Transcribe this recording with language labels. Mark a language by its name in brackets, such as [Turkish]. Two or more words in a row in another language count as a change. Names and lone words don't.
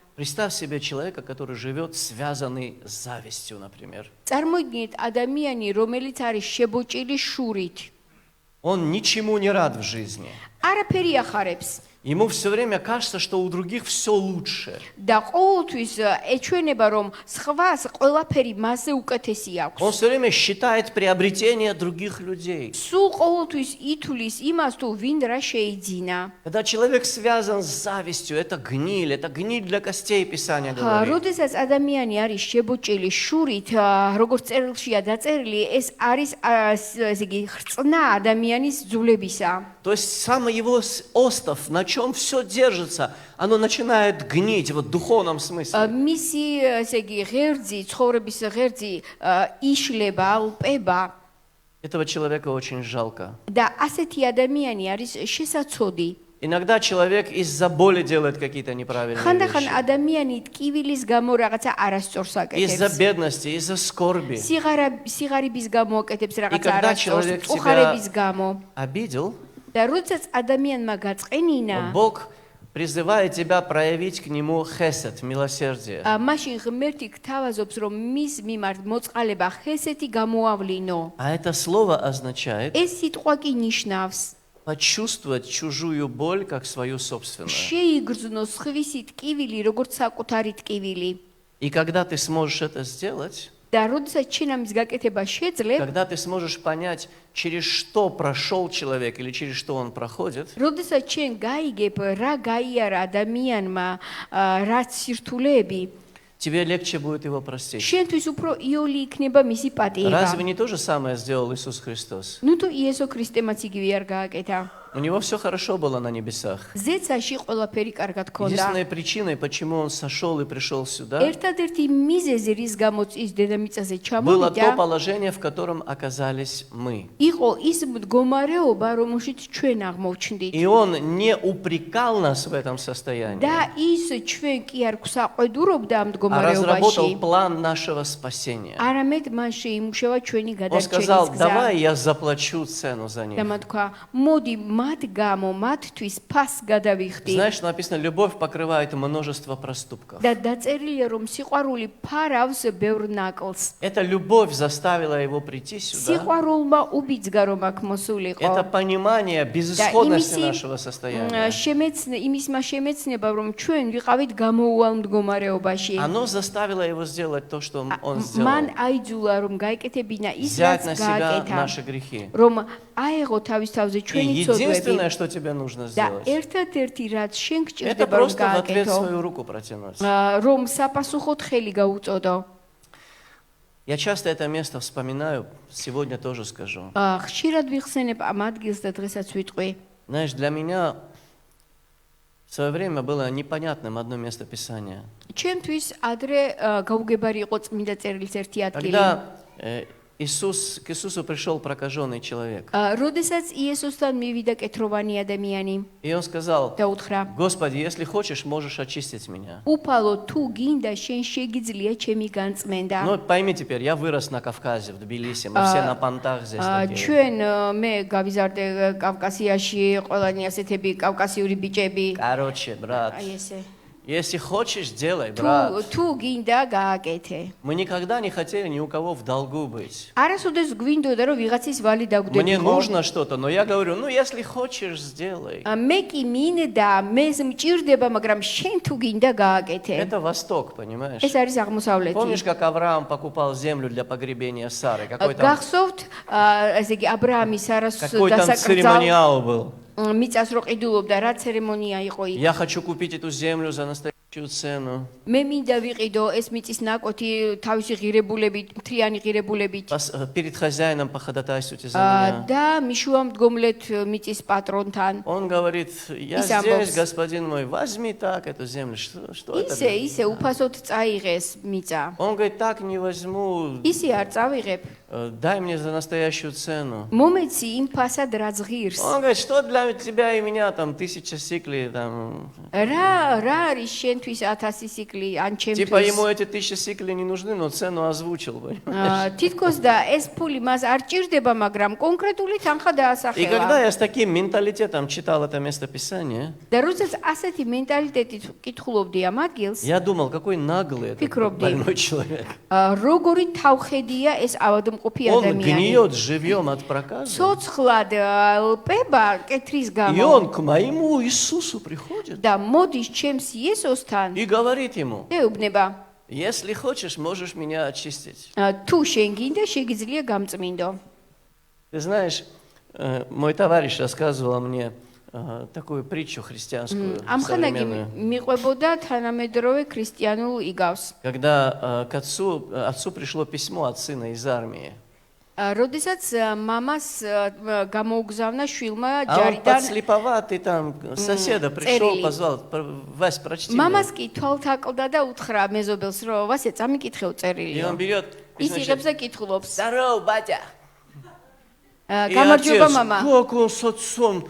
[Russian] Представь себе человека, который живет связанный с завистью, например. [Georgian] წარმოიდგინეთ ადამიანი, რომელიც არის შებოჭილი შურით. [Russian] Он ничему не рад в жизни. [Georgian] არაფერი ახარებს. [Russian] Ему все время кажется, что у других все лучше. [Georgian] და ყოველთვის ეჩვენება რომ სხვას ყველაფერი მასზე უკეთესი აქვს. [Russian] Он все время считает приобретение других людей. [Georgian] სულ ყოველთვის ითulis იმას თუ ვინ რა შეიძინა. [Russian] Когда человек связан с завистью, это гниль для костей, Писание говорит. [Georgian] როდესაც ადამიანი არის შებოჭილი შურით, როგორც წერილშია დაწერილი, ეს არის ესე იგი ხრწნა ადამიანის ძულებისა. [Russian] То есть сам его остов, на чем все держится, оно начинает гнить вот в духовном смысле. [Georgian] მისი ესე იგი ღერძი, ცხოვრების ღერძი იშლება, ალპება. [Russian] Этого человека очень жалко. [Georgian] და ასეთი ადამიანი არის შესაძოდი. [Russian] Иногда человек из-за боли делает какие-то неправильные [Georgian] ხანდახან [Russian] вещи. [Georgian] ადამიანი ტკივილის გამო რაღაცა არასწორს [Russian] Из-за [Georgian] აკეთებს. [Russian] бедности, из-за скорби. [Georgian] სიღარიბის გამო აკეთებს რაღაცა [Russian] когда [Georgian] არასწორს, [Russian] человек [Georgian] უხარების [Russian] себя [Georgian] გამო. [Russian] обидел, [Georgian] და როდესაც ადამიანმა გაწყენინა, [Russian] Бог призывает тебя проявить к нему хесед, милосердие. [Georgian] მაშინ ღმერთი გთავაზობს, რომ მის მიმართ მოწყალება ხესეთი გამოავლინო. [Russian] А это слово означает [Georgian] ეს სიტყვა კი ნიშნავს [Russian] почувствовать чужую боль как свою собственную. [Georgian] შეიგრძნო სხვისი ტკივილი, როგორც საკუთარი ტკივილი. [Russian] И когда ты сможешь это сделать, [Georgian] და როდესაც შენ ამის გაკეთება შეძლებ, [Russian] когда ты сможешь понять, через что прошел человек или через что он проходит, [Georgian] როდესაც შენ გაიგებ რა გაიარა ადამიანმა, რაც სირთულეები, [Russian] тебе легче будет его простить. [Georgian] შენთვის უფრო იოლი იქნება მისი პატიება. [Russian] Разве не то же самое сделал Иисус Христос? [Georgian] ნუ თუ იესო ქრისტემაც იგივე არ გააკეთა. [Russian] У него все хорошо было на небесах. [Georgian] ზეცაში ყველაფერი კარგად ქონდა. [Russian] Единственной причиной, почему он сошел и пришел сюда, [Georgian] ერთადერთი მიზეზი, რის გამოც ის დედამიწაზე [Russian] было то [Georgian] ჩამოვიდა, [Russian] положение, в котором оказались мы. [Georgian] იყო ის მდგომარეობა, რომელშიც ჩვენ აღმოჩნდით. [Russian] И он не упрекал нас в этом состоянии, [Georgian] და ის ჩვენ კი არ გვსაყვედურობდა ამ [Russian] а разработал [Georgian] მდგომარეობაში. [Russian] план нашего спасения. [Georgian] არამედ მან შეიმუშავა ჩვენი [Russian] Он сказал, [Georgian] გადარჩენის გზა. [Russian] давай я заплачу цену за них. [Georgian] და მათ თქვა, მოდი მათ გამო, მათთვის ფასს გადავიხდი. [Russian] Знаешь, написано, любовь покрывает множество проступков. [Georgian] და დაწერილია, რომ სიყვარული ფარავს ბევრ ნაკლს. [Russian] Эта любовь заставила его прийти сюда. [Georgian] სიყვარულმა უბიძგა, რომ აქ მოსულიყო. [Russian] Это понимание безысходности нашего состояния. [Georgian] იმისმა შემეცნება, რომ ჩვენ ვიყავით გამოუვალ მდგომარეობაში. [Russian] Оно заставило его сделать то, что он сделал. [Georgian] მან აიძულა, რომ გაიკეთებინა ის, [Russian] Взять [Georgian] რაც [Russian] на себя [Georgian] გააკეთა. [Russian] наши грехи. [Georgian] რომ აეღო თავის თავზე [Russian] И [Georgian] ჩვენი ცოდვები. [Russian] единственное, что тебе нужно [Georgian] და [Russian] сделать, [Georgian] ერთადერთი რაც შენ [Russian] это [Georgian] გჭირდება რომ [Russian] просто в ответ [Georgian] გააკეთო, [Russian] свою руку протянуть. [Georgian] რომ საპასუხოდ ხელი გაუწოდო. [Russian] Я часто это место вспоминаю, сегодня тоже скажу. [Georgian] ხშირად ვიხსენებ ამ ადგილს და დღესაც ვიტყვი. [Russian] Знаешь, для меня в свое время было непонятным одно место Писания. [Georgian] ჩემთვის ადრე გაუგებარი იყო წმინდა წერილის ერთი ადგილი. [Russian] Когда к Иисусу пришел прокаженный человек. [Georgian] როდესაც იესოსთან მივიდა კეთროვანი ადამიანი [Russian] И он сказал, [Georgian] და უთხრა, [Russian] Господи, если хочешь, можешь очистить меня. [Georgian] უფალო თუ გინდა შენ შეგიძლია ჩემი განწმენდა. [Russian] Ну, пойми теперь, я вырос на Кавказе, в Тбилиси, мы все на понтах здесь такие. [Georgian] ჩვენ მე გავიზარდე კავკასიაში, ყველანი ასეთები კავკასიური ბიჭები. [Russian] Короче, брат, [Georgian] აი ესე. [Russian] если хочешь, делай, брат. [Georgian] თუ გინდა გააკეთე. [Russian] Мы никогда не хотели ни у кого в долгу быть. [Georgian] არასოდეს გვინდოდა რომ ვიღაცის ვალი [Russian] Мне [Georgian] დაგვდები. [Russian] нужно что-то, но я говорю, ну, если хочешь, сделай. [Georgian] მე კი მინდა, მე მჭირდება, მაგრამ შენ თუ გინდა გააკეთე. [Russian] Это Восток, понимаешь? [Georgian] ეს არის აღმოსავლეთი. [Russian] Помнишь, как Авраам покупал землю для погребения Сары? Какой там [Georgian] გახსოვთ, ესე იგი აბრაამის სარას დასაკრძალ [Russian] церемониал был? [Georgian] მიწას რო ყიდულობდა, რა ცერემონია იყო იქ. [Russian] Я хочу купить эту землю за настоящую цену. [Georgian] მე მინდა ვიყიდო ეს მიწის ნაკოთი თავისი ღირებულებით, მთლიანი ღირებულებით. [Russian] Перед хозяином походатайствуйте за меня. [Georgian] და მიშუამდგომლეთ მიწის патрონთან. [Russian] Он говорит, я здесь, господин мой, возьми так эту землю. Что это? [Georgian] ისე უფასოდ წაიღეს მიწა. [Russian] Он говорит, так не возьму, [Georgian] ისე არ წავიღებ. [Russian] дай мне за настоящую цену. [Georgian] მომეცი იმ ფასად რაც ღირს. [Russian] Он говорит, что для тебя и меня там 1000 сиклей там. [Georgian] რა არის შენთვის 1000 სიკლი ან [Russian] Типа ему [Georgian] ჩემთვის? [Russian] эти 1000 сиклей не нужны, но цену озвучил, понимаешь? [Georgian] თითქოს და ეს ფული მას არ ჭირდება, მაგრამ კონკრეტული თანხა [Russian] И когда [Georgian] დაასახელა. [Russian] я с таким менталитетом читал это место Писания, [Georgian] და როდესაც ასეთი მენტალიტეტით კითხულობდი ამ ადგილს, [Russian] я думал, какой наглый этот [Georgian] Фикробди. [Russian] больной человек. [Georgian] როგორი თავხედია ეს ავადმყოფი მყოფი [Russian] Он [Georgian] ადამიანი. [Russian] гниет живьем от проказа. [Georgian] Ცოცხლად ლპება კეთრის [Russian] И [Georgian] გამო [Russian] он к моему Иисусу приходит [Georgian] და მოდის ჩემს იესოსთან [Russian] и говорит ему: [Georgian] ეუბნება [Russian] если хочешь, можешь меня очистить. [Georgian] თუ შენ გინდა შეგიძლია გამწმინდო. [Russian] Ты знаешь, мой товарищ рассказывал мне такую притчу христианскую, [Georgian] ამხანაგი [Russian] современную. [Georgian] მიყვებოდა თანამედროვე ქრისტიანულ იგავს. [Russian] Когда к отцу пришло письмо от сына из армии. [Georgian] როდესაც მამას გამოუგზავნა შვილმა [Russian] А он [Georgian] ჯარიდან [Russian] подслеповатый там, соседа пришел, [Georgian] წერილი. [Russian] позвал: Вась, прочти мне. [Georgian] მამას კი თვალთაკლდა და უთხრა მეზობელს რომ ვასე წამიკითხე [Russian] И [Georgian] წერილი. [Russian] он берет, и, [Georgian] ის იღებს [Russian] значит, [Georgian] და კითხულობს. [Russian] здорово, батя. И [Georgian] გამარჯობა [Russian] отец, [Georgian] мама. [Russian] как он с отцом